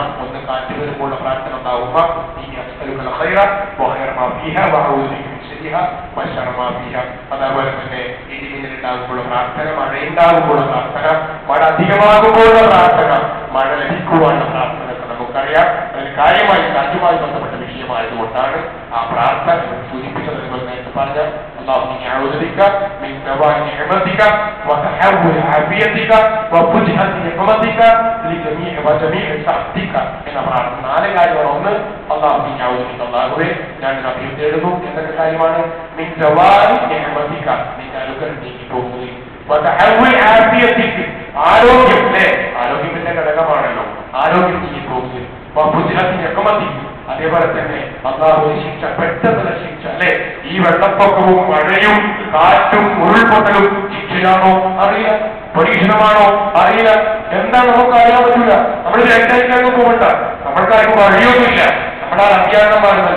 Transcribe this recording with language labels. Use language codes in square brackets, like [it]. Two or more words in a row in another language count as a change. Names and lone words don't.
[ml] ഒന്ന് കാറ്റ് വരുമ്പോഴുള്ള പ്രാർത്ഥന ഉണ്ടാവുക, അതേപോലെ തന്നെ ഇടിമിന്നലുണ്ടാകുമ്പോഴുള്ള പ്രാർത്ഥന, മഴയുണ്ടാകുമ്പോഴുള്ള പ്രാർത്ഥന, മഴ അധികമാകുമ്പോഴുള്ള പ്രാർത്ഥന, മഴ ലഭിക്കുവാനുള്ള പ്രാർത്ഥന നമുക്കറിയാം. അതിന് കാര്യമായി കാറ്റുമായി ബന്ധപ്പെട്ട വിഷയമായതുകൊണ്ടാണ് ആ പ്രാർത്ഥന സൂചിപ്പിച്ചത്. നേരത്തെ പറഞ്ഞ [ar] اللهم إني أعوذ بك من زوال نعمتك وتحول عافيتك وفجأة نقمتك لجميع سخطك [ml] എന്ന പ്രാർത്ഥന. 4 കാര്യമാണ്. ഒന്ന്, [ar] اللهم إني أعوذ بك, [ml] അല്ലാഹുവേ ഞാൻ അഭയം തേടുന്നു. എന്തൊക്കെ കാര്യമാണ്? [ar] من زوال نعمتك, [ml] നിന്റെ അനുഗ്രഹം നീങ്ങിപ്പോകുന്നത്. [ar] وتحول عافيتك, [ml] ആരോഗ്യം, ആരോഗ്യത്തിന്റെ ഘടകമാണല്ലോ, ആരോഗ്യം നീങ്ങിപ്പോകുന്നത്. [ar] وفجأة نقمتك, [ml] അതേപോലെ തന്നെ അല്ലാഹുവിന്റെ ശിക്ഷ, പെട്ടെന്നുള്ള ശിക്ഷ, അല്ലെ? ഈ വെള്ളപ്പൊക്കവും മഴയും കാറ്റും ഉരുൾപൊട്ടലും ശിക്ഷയാണോ അറിയില്ല, പരീക്ഷണമാണോ അറിയില്ല, എന്താ നമുക്ക് അറിയാൻ പറ്റില്ല. നമ്മൾ രണ്ടായിട്ടാണ് പോകണ്ട, നമ്മൾക്കാർക്കും അറിയൊന്നുമില്ല, നമ്മളാ അജ്ഞാനമാണെന്നല്ല.